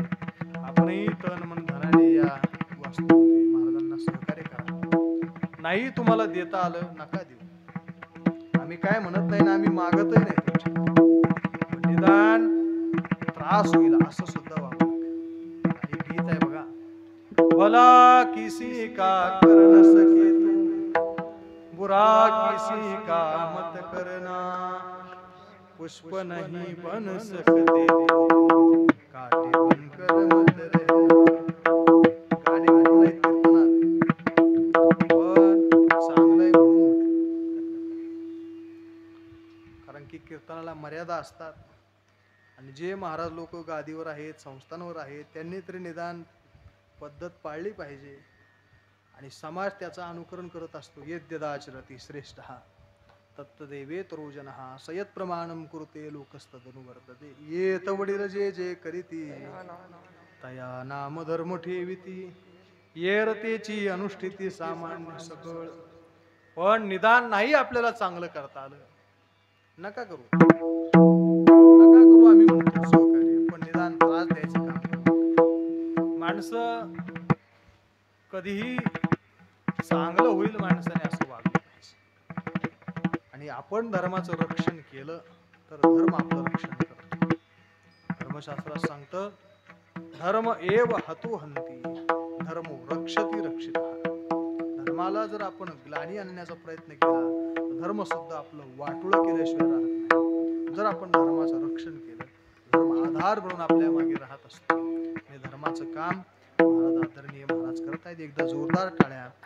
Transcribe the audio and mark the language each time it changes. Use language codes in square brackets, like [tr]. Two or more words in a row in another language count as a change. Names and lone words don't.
[mr] आपणही तन मन धनाने या वास्तुमध्ये महाराजांना सहकार्य करा. नाही तुम्हाला देता आलं नका देऊ. आम्ही काय म्हणत नाही ना, आम्ही मागतही नाही तुमच्या. निदान त्रास होईल असं सुद्धा वागू नका. ही गीत आहे बघा, [hi] भला किसी का कर न सके तू, बुरा किसी का मत करना, पुष्प नहीं बन सकते तुम, काटे बनकर मत रहना. [mr] गाणे म्हणून नाही कीर्तनात, पण चांगलंय म्हणून म्हटलं. कारण की कीर्तनाला मर्यादा असतात. आणि जे महाराज लोक गादीवर आहेत, संस्थांवर आहेत, त्यांनी तरी निदान पद्धत पाळली पाहिजे. आणि समाज त्याचं अनुकरण करत असतो. [sa] यद्यदाचरति श्रेष्ठः तत्तदेवेतरो जनः सयत प्रमाणम कुरुते लोकस्तदनुवर्तते. [mr] येत वडील जे जे करीती, तया नाम धर्म ठेविती, येरतेची अनुष्ठिती सामान्य सकळ. पण निदान नाही आपल्याला चांगलं करता आलं, नका करू, नका करू. आम्ही म्हणतो सहकार्य, पण निदान त्रास द्यायचं काम. माणसं कधीही चांगलं होईल माणसाने असं वागलं पाहिजे. आणि आपण धर्माचं रक्षण केलं तर धर्म आपलं रक्षण करतो. धर्मशास्त्रात सांगतं, [sa] धर्म एव हतु हंती, धर्मो रक्षति रक्षितः. [mr] धर्माला जर आपण ग्लानी आणण्याचा प्रयत्न केला तर धर्म सुद्धा आपलं वाटोळं केल्याशिवाय राहत नाही. जर आपण धर्माचं रक्षण केलं, धर्म आधार म्हणून आपल्या मागे राहत असतो. आणि धर्माचं काम महाराज आदरणीय महाराज करत आहेत. एकदा जोरदार टाळ्या.